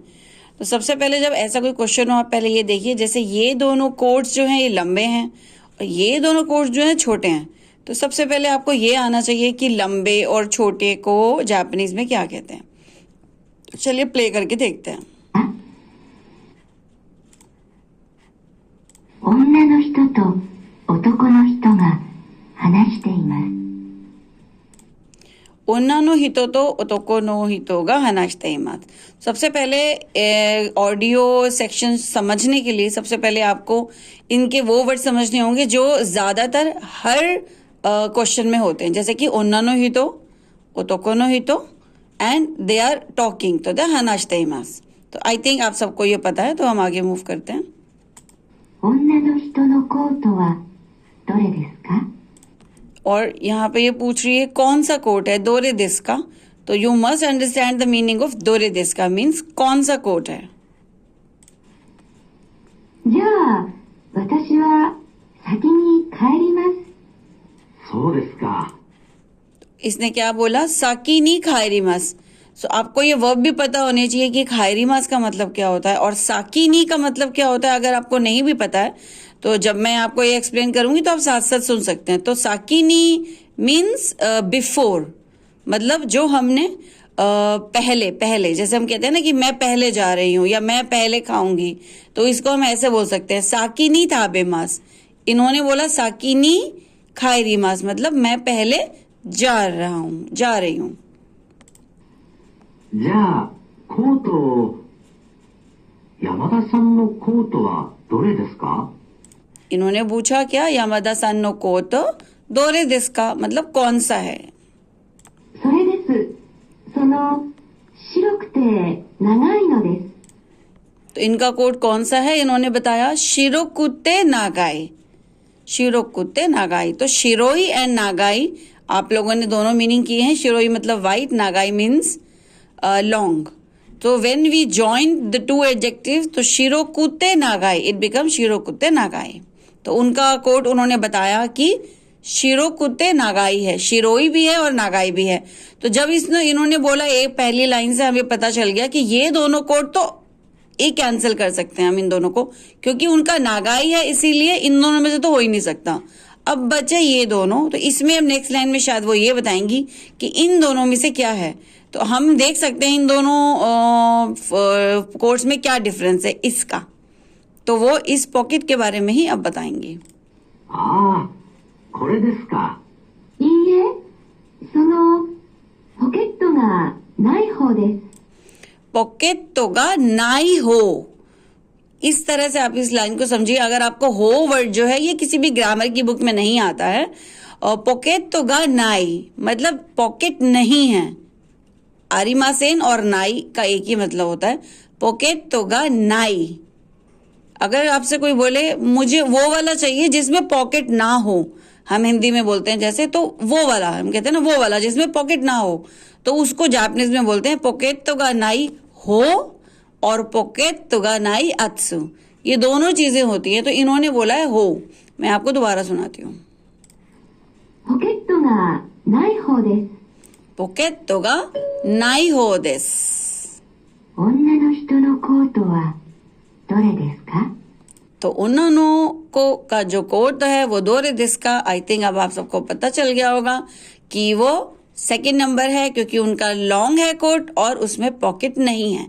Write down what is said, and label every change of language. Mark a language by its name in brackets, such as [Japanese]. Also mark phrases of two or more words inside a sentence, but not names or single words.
[Hindi] तो सबसे पहले जब ऐसा कोई क्वेश्चन हो आप पहले ये देखिए, जैसे ये दोनों कोट्स जो हैं ये लंबे हैं और ये दोनों कोट्स जो हैं छोटे हैं। तो सबसे पहले आपको ये आना चाहिए कि लंबे और छोटे को जापानीज में क्या कहते हैं। तो चलिए प्ले करके देखते हैं। [Japanese] 女の人と男の人が話しています。女の人と男の人が話しています. [Hindi] सबसे पहले [English] audio section [Hindi] समझने के लिए सबसे पहले आपको इनके वो वर्ड समझने होंगे जो ज्यादातर हर क्वेश्चन में होते हैं, जैसे कि [Japanese] 女の人, 男の人 [English] and they are talking [Hindi] तो द [Japanese] 話しています. [Hindi] तो [English] I think [Hindi] आप सबको ये पता है, तो हम आगे मूव करते हैं। [Japanese] 女の人のコートはどれですか? [Hindi] और यहाँ पे ये पूछ रही है कौन सा कोट है, [Japanese] どれですか. [English] तो you must understand the meaning of [Japanese] どれですか [English] मीन्स [Hindi] कौन सा कोट है। [Japanese] じゃあ私は先に帰ります。そうですか。 [Hindi] इसने क्या बोला, [Japanese] 先に帰ります. [Hindi] सो आपको ये वर्ब भी पता होने चाहिए कि खायरीमास का मतलब क्या होता है और [Japanese] 先に [Hindi] का मतलब क्या होता है। अगर आपको नहीं भी पता है तो जब मैं आपको ये एक्सप्लेन करूंगी तो आप साथ साथ सुन सकते हैं। तो [Japanese] 先に [English] means before, [Hindi] मतलब जो हमने पहले जैसे हम कहते हैं ना कि मैं पहले जा रही हूँ या मैं पहले खाऊंगी, तो इसको हम ऐसे बोल सकते हैं [Japanese] 先に食べます. [Hindi] इन्होंने बोला [Japanese] 先に帰ります, [Hindi] मतलब मैं पहले जा रही हूँ। [Japanese] じゃあ、コート、山田さんのコートはどれですか? [Hindi] इन्होंने पूछा क्या, [Japanese] 山田さんのコートどれですか [Hindi] मतलब कौन सा है। [Japanese] それです。その白くて長いのです。 [Hindi] तो इनका कोट कौन सा है, इन्होंने बताया [Japanese] 白くて長い. 白くて長い, [Hindi] तो शिरोई एंड नागाई आप लोगों ने दोनों मीनिंग किए हैं। शिरोई मतलब वाइट, नागाई [English] means long. तो when we join the two adjective तो [Japanese] 白くて長い [English] it become [Japanese] 白くて長い. [Hindi] तो उनका कोट उन्होंने बताया कि [Japanese] 白くて長い [Hindi] है, शिरोई भी है और नागाई भी है। तो जब इन्होंने बोला एक पहली लाइन से हमें पता चल गया कि ये दोनों कोट तो एक कैंसिल कर सकते हैं हम इन दोनों को, क्योंकि उनका नागाई है इसीलिए इन दोनों में से तो हो ही नहीं सकता। अब बचे ये दोनों, तो इसमें अब [English] next line [Hindi] में शायद वो ये बताएंगी कि इन दोनों में से क्या है। तो हम देख सकते हैं इन दोनों कोट्स में क्या डिफरेंस है इसका, तो वो इस पॉकेट के बारे में ही अब बताएंगे। [Japanese] ああ、これですか。いいえ、そのポケットがない方です。ポケットがない方, [Hindi] इस तरह से आप इस लाइन को समझिए। अगर आपको हो वर्ड जो है ये किसी भी ग्रामर की बुक में नहीं आता है, और [Japanese] ポケットがない [Hindi] मतलब पॉकेट नहीं है। आरिमासेन और नाई का एक ही मतलब होता है, [Japanese] ポケットがない. [Hindi] अगर आपसे कोई बोले मुझे वो वाला चाहिए जिसमें पॉकेट ना हो, हम हिंदी में बोलते हैं जैसे, तो वो वाला हम कहते हैं ना, वो वाला जिसमें पॉकेट ना हो, तो उसको जापानीज में बोलते हैं [Japanese] ポケットがない方 [Hindi] और [Japanese] ポケットがないやつ. [Hindi] ये दोनों चीजें होती हैं, तो इन्होंने बोला है हो। मैं आपको दोबारा सुनाती हूँ। [Japanese] ポケットがない方です。ポケットがない方です. 女の人のコートはどれですか? [Hindi] तो उन्होंने को का जो कोट है वो [Japanese] どれですか. [English] I think [Hindi] अब आप सबको पता चल गया होगा कि वो [English] second number [Hindi] है, क्योंकि उनका लॉन्ग है कोट और उसमें पॉकेट नहीं है।